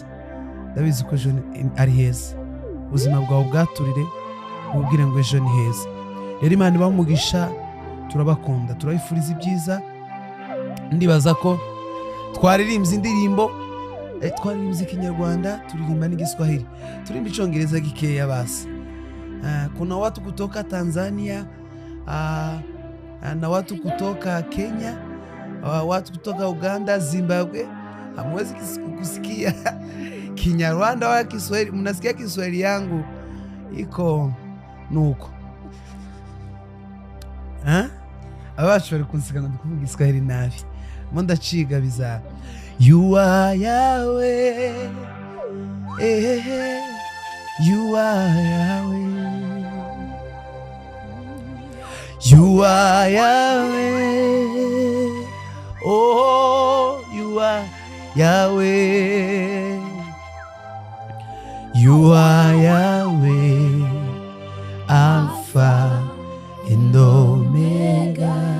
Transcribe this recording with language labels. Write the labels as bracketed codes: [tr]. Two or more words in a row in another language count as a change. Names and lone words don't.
[rw] Ndabizi ko ejo ari heza, ubuzima bwawe bwaturire ubwire ngo ejo ni heza. Rero Imana ibahe umugisha, turabakunda, turabifuriza ibyiza. Ndibaza ko twaririmbye indirimbo, twaririmbye Kinyarwanda, turirimba n'Igiswahili, turirimba Icyongereza gikeya basi. [sw] Kuna watu kutoka Tanzania, na watu kutoka Kenya, watu kutoka Uganda, Zimbabwe. Hamwezi kusikia Kinyarwanda wala Kiswahili, mnasikia Kiswahili yangu iko nuko. [rw] Abacu bari kunsika ngo ndikuvuga Kiswahili nabi, mo ndaciga biza. [en] You are Yahweh, you are Yahweh, you are Yahweh, oh you are Yahweh, you are Yahweh, Alpha and Omega.